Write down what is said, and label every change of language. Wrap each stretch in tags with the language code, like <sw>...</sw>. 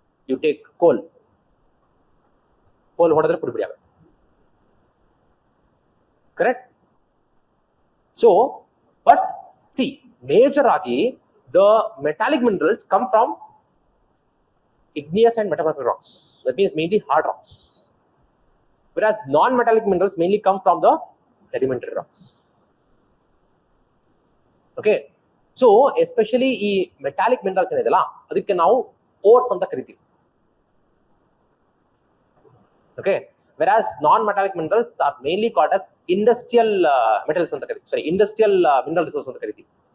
<kn>You take ಕೋಲ್ ಹೊಡೆದ್ರೆ ಪುಡಿ ಪುಡಿ ಆಗುತ್ತೆ, correct?</kn> <en>So but see, major ಆಗಿ the metallic minerals come from igneous and metamorphic rocks. That means mainly hard rocks, whereas non-metallic minerals mainly come from the sedimentary rocks.</en> <kn>Okay, so especially ಈ metallic minerals ಏನಿದೆಲ್ಲ ಅದಕ್ಕೆ ನಾವು ಓರ್ಸ್ ಅಂತ ಕರಿತೀವಿ.</kn> <en>Okay, whereas non-metallic minerals are mainly called as industrial metals</en> <kn>ಅಂತ ಕರಿತೀವಿ.</kn> <en>Sorry, industrial mineral resource</en> <kn>ಅಂತ ಕರಿತೀವಿ.</kn>